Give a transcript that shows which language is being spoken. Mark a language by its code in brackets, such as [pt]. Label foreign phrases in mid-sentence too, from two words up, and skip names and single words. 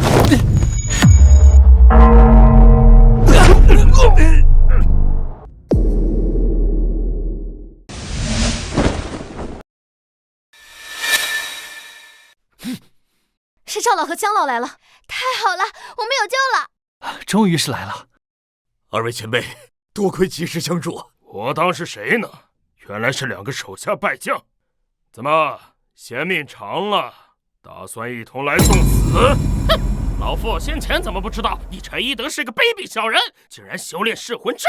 [zh] 是赵老和姜老來了，太好了，我們有救了！終於是來了。二位前輩，多虧及時相助。我當是誰呢？原來是兩個手下敗將。怎麼嫌命長了，打算一同來送死？哼！老夫先前怎麼不知道你陳一德是個卑鄙小人，竟然修煉噬魂陣？